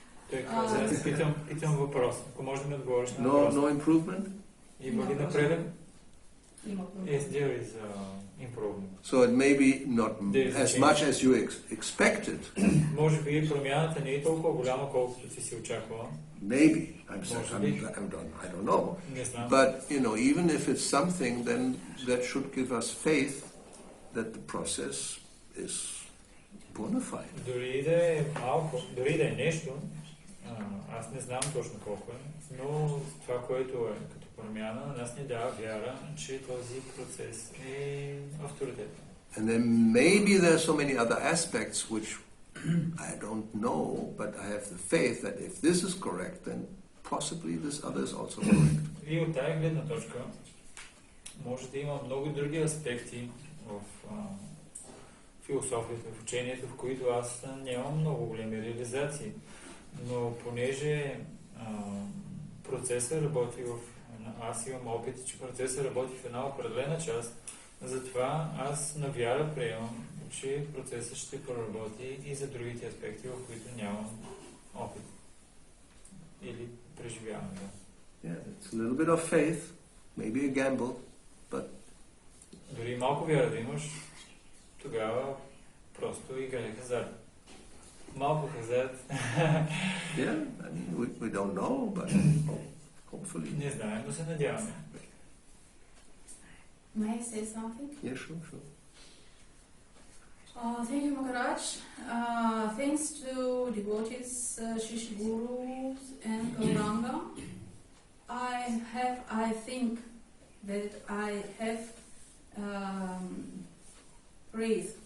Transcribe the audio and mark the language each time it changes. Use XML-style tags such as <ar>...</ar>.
<bg>Той каза, аз питам въпрос. Ако може да ми отговориш на въпрос.</bg> <en>No improvement?</en> <bg>Има ли напредък?</bg> <en>Yes, there is improvement. So it may be not as much as you expected.</en> <bg>Може би промяната не е толкова голяма, колкото си очаквала.</bg> <en>Maybe. I don't know. But, even if it's something, then that should give us faith that the process is bona fide.</en> <bg>Дори да е малко, дори да е нещо, аз аз не знам точно колко е, но това, което е като промяна, нас ни дава вяра, че този процес е авторитетен.</bg> <en>And then maybe there are so many other aspects which I don't know, but I have the faith that if this is correct, then possibly this other is also correct.</en> <bg>И от тази гледна точка може да има много други аспекти в философията, в учението, в които аз нямам много големи реализации. Но понеже процесът работи аз имам опит, че процесът работи в една определена част, затова аз на вяра приемам, че процесът ще проработи и за другите аспекти, в които нямам опит или преживявам.</bg> <en>Yeah, it's a little bit of faith, maybe a gamble, but</en> <bg>дори малко вяра да имаш, тогава просто играй хазарт. Малко хазарт.</bg> <en>yeah, I mean, we don't know, but hopefully.</en> <bg>Не знаем, но се надяваме.</bg> <en>May I say something? Yeah, sure. Thank you, Maharaj. Thanks to devotees, Shish Gurus and Gauranga, I think that I have faith.</en>